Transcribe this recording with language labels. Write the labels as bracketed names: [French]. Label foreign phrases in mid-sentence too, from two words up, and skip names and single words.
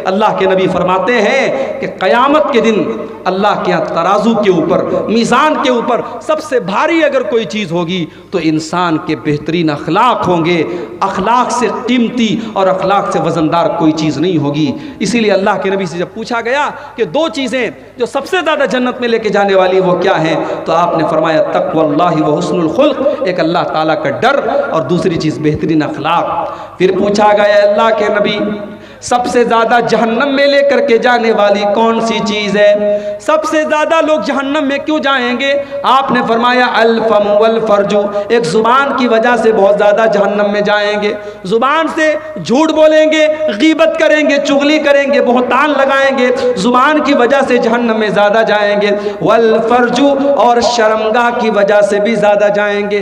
[Hindi] अल्लाह के नबी फरमाते हैं कि क़यामत के दिन अल्लाह के यहाँ तराजू के ऊपर, मीज़ान के ऊपर सबसे भारी अगर कोई चीज़ होगी तो इंसान के बेहतरीन अखलाक होंगे। अखलाक से कीमती और अखलाक से वज़नदार कोई चीज़ नहीं होगी। इसीलिए अल्लाह के नबी से जब पूछा गया कि दो चीज़ें जो सबसे ज़्यादा जन्नत में लेके जाने वाली वो क्या हैं, तो आपने फरमाया [Arabic] تقوى الله وحسن الخلق, [Hindi] एक अल्लाह ताला का डर और दूसरी चीज़ बेहतरीन अखलाक। फिर पूछा गया अल्लाह के नबी सबसे ज़्यादा जहन्नम में लेकर के जाने वाली कौन सी चीज़ है, सबसे ज़्यादा लोग जहन्नम में क्यों जाएंगे? आपने फरमाया [Arabic] الفم والفرج, [Hindi] एक ज़ुबान की वजह से बहुत ज़्यादा जहन्नम में जाएंगे। ज़ुबान से झूठ बोलेंगे, गीबत करेंगे, चुगली करेंगे, बहुतान लगाएंगे, ज़ुबान की वजह से जहन्नम में ज़्यादा जाएंगे। [Arabic] والفرج, [Hindi] और शर्मगाह की वजह से भी ज़्यादा जाएंगे।